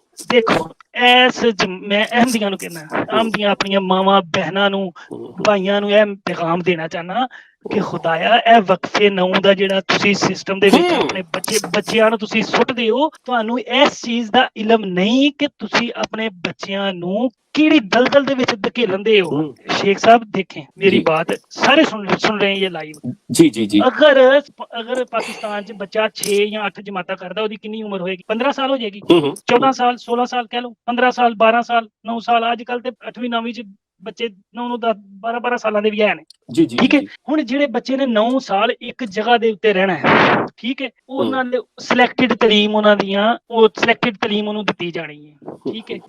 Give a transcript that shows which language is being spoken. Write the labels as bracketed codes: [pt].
[pa] ਦੇਖੋ ਮੈਂ ਅਹਿਮਦੀਆਂ ਨੂੰ ਕਹਿੰਦਾ, ਅਹਿਮਦੀਆਂ ਆਪਣੀਆਂ ਮਾਵਾਂ ਭੈਣਾਂ ਨੂੰ, ਭਾਈਆਂ ਨੂੰ ਇਹ ਪੈਗਾਮ ਦੇਣਾ ਚਾਹਨਾ ਕਿ ਖੁਦਾਇਆ ਇਹ ਵਕਫੇ ਨੌ ਦਾ ਜਿਹੜਾ ਤੁਸੀਂ ਸਿਸਟਮ ਦੇ ਵਿੱਚ ਆਪਣੇ ਬੱਚਿਆਂ ਨੂੰ ਤੁਸੀਂ ਸੁੱਟਦੇ ਹੋ, ਤੁਹਾਨੂੰ ਇਸ ਚੀਜ਼ ਦਾ ਇਲਮ ਨਹੀਂ ਕਿ ਤੁਸੀਂ ਆਪਣੇ ਬੱਚਿਆਂ ਨੂੰ ਕਿਹੜੀ ਦਲਦਲ ਦੇ ਵਿੱਚ ਧਕੇਲਣ ਦੇ ਹੋ। [ur] शेख साहब देखें मेरी बात, सारे सुन रहे हैं ये लाइव। जी। [pa] अगर पाकिस्तान च बच्चा 6 या 8 जमाता करता, ओदी कितनी उम्र होएगी? [ur] 15 साल हो जाएगी, 14 साल 16 साल कह लो, 15 साल 12 साल 9 साल। [pa] अजकल ते 8वीं 9वीं च ਬੱਚੇ 9-10-12 ਸਾਲਾਂ ਦੇ ਵੀ ਹੈ ਨੇ। ਜੀ ਠੀਕ ਹੈ। ਹੁਣ ਜਿਹੜੇ ਬੱਚੇ ਨੇ 9 ਸਾਲ ਇੱਕ ਜਗ੍ਹਾ ਦੇ ਉੱਤੇ ਰਹਿਣਾ ਹੈ, ਠੀਕ ਹੈ, ਉਹਨਾਂ ਦੇ ਸਿਲੈਕਟਡ ਤਾਲੀਮ, ਉਹਨਾਂ ਦੀਆਂ ਉਹ ਸਿਲੈਕਟਡ ਤਾਲੀਮ ਉਹਨੂੰ ਦਿੱਤੀ ਜਾਣੀ ਹੈ, ਠੀਕ ਹੈ।